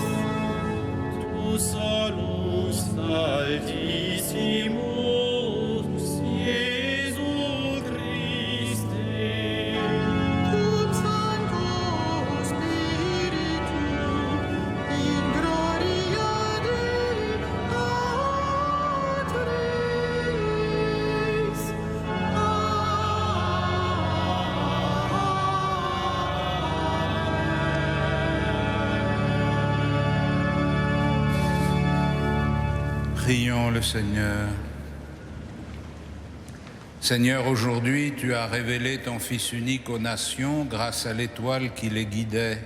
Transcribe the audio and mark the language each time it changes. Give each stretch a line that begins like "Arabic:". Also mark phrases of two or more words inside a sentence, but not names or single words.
Latin: tu solus altissimus, Iesu Christe. cum Sancto Spiritu, in gloria Dei Patris.
French: Prions le Seigneur. Seigneur, aujourd'hui, tu as révélé ton Fils unique aux nations grâce à l'étoile qui les guidait.